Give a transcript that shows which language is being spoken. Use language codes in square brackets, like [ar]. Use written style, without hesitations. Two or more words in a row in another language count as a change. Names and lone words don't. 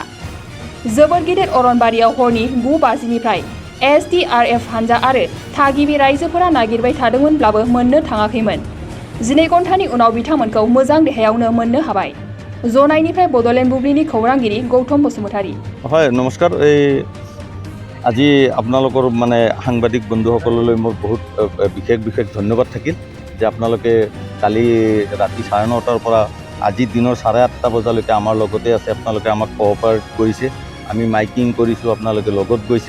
[brx] जोबोर गिदिर अरनबारियाव हरनि 9:00 SDRF हानजा आरो थागिबि रायजोफोरा नागिरबाय थादोंमोनब्लाबो मोननो थाङाखैमोन। 12 घन्टानि उनाव बिथांमोनखौ मोजां देहायावनो मोननो हाबाय। जनायनिफ्राय बडलेण्ड बुब्लिनि खौरांगिरि गौतम बसुमतारी। [as] হয় নমস্কাৰ। আজি আপোনালোকৰ মানে সাংবাদিক বন্ধুসকললৈ মোৰ বহুত বিশেষ ধন্যবাদ থাকিল যে আপোনালোকে কালি ৰাতি 9:30 পৰা আজি দিনৰ 8:30 বজালৈকে আমাৰ লগতে আছে। আপোনালোকে আমাক কোঅপাৰেট কৰিছে, আমি মাইকিং কৰিছোঁ, আপোনালোকে লগত গৈছে।